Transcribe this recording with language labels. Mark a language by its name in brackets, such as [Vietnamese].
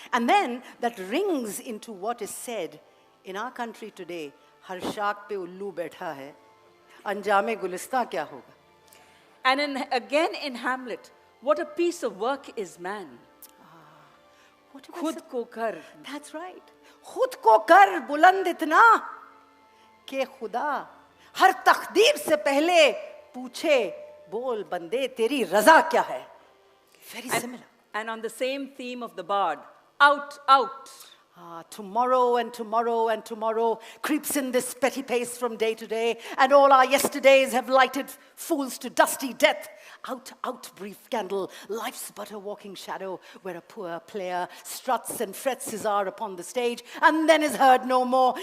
[English] And then that rings into what is said in our country today, [Hindi] "Har shaak pe ullu baitha hai, anjame gulista kya hoga?" [English] and again in Hamlet, what a piece of work is man. What do I [Hindi] Khud [English] say? [Hindi] ko kar. [English] That's right. [Hindi] खुद को कर बुलंद इतना कि खुदा हर तकदीर से पहले पूछे बोल बंदे तेरी रजा क्या है. [English] Very similar. And on the same theme of the bard, out, out. Tomorrow and tomorrow and tomorrow creeps in this petty pace from day to day, and all our yesterdays have lighted fools to dusty death. Out, out, brief candle, life's but a walking shadow, where a poor player struts and frets his hour upon the stage, and then is heard no more.